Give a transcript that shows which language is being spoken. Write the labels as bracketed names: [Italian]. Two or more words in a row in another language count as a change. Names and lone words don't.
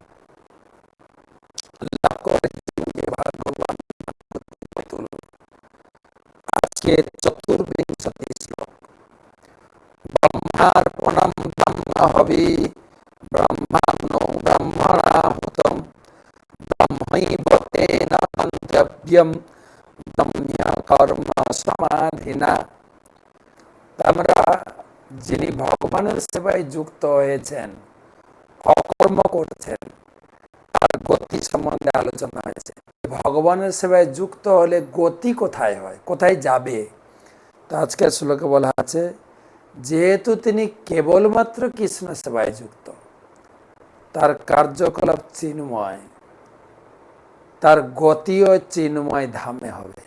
[Bangla] লাভ করে ভগবান আজ কে চতুর্বিংশতি শ্লোক [Sanskrit] ब्रह्मार्पणम ब्रह्म हवि ब्रह्मणो ब्रह्मणाहुतम ब्रह्मैव तेन गन्तव्यम ब्रह्म्य कर्म समाधिना। [Bangla] আমরা যিনি ভগবানের সেবায় যুক্ত হয়েছেন অকর্ম করছেন তার গতি সম্বন্ধে আলোচনা হয়েছে। ভগবানের সেবায় যুক্ত হলে গতি কোথায় হয়, কোথায় যাবে? তো আজকের শ্লোকে বলা আছে যেহেতু তিনি কেবলমাত্র কৃষ্ণ সেবায় যুক্ত, তার কার্যকলাপ চিন্ময়, তার গতিও চিন্ময় ধামে হবে।